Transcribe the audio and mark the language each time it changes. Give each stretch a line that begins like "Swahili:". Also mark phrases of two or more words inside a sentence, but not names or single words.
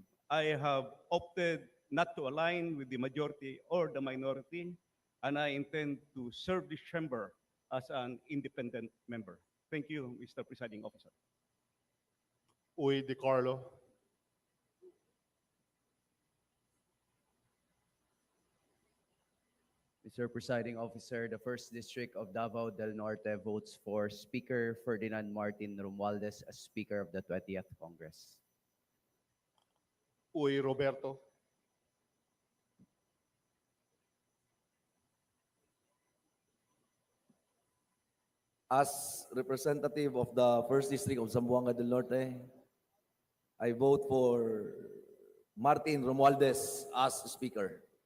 English: I have opted not to align with the majority or the minority, and I intend to serve this chamber as an independent member. Thank you, Mr. Presiding Officer. Uy De Carlo, Mr. Presiding Officer, the 1st District of Davao del Norte votes for Speaker Ferdinand Martin Romualdez as Speaker of the 20th Congress. Uy Roberto, As representative of the 1st District of Zamboanga del Norte, I vote for Martin Romualdez as Speaker.